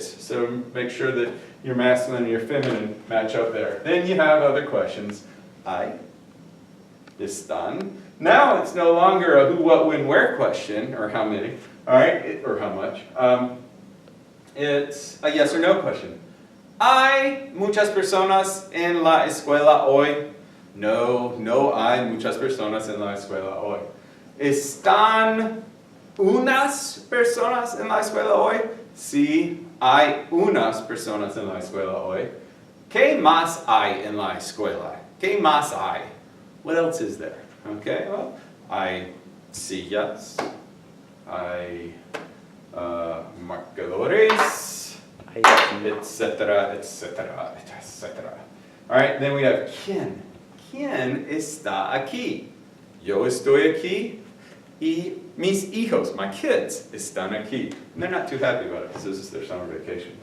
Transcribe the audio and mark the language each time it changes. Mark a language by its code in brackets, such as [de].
[en] So make sure that your masculine and your feminine match up there. Then you have other questions. Hay, están. Now it's no longer a who, what, when, where question, or how many, all right, or how much. It's a yes or no question. [es] ¿Hay muchas personas en la escuela hoy? No, no hay muchas personas en la escuela hoy. ¿Están unas personas en la escuela hoy? Sí, hay unas personas en la escuela hoy. ¿Qué más hay en la escuela? ¿Qué más hay? [en] What else is there? Okay, well, [es] hay sillas, hay marcadores, etc., etc., etc. [en] All right, then we have ¿quién? [es] ¿Quién está aquí? Yo estoy aquí y mis hijos, [en] my kids, [es] están aquí. [en] And they're not too happy about it because this is their summer vacation.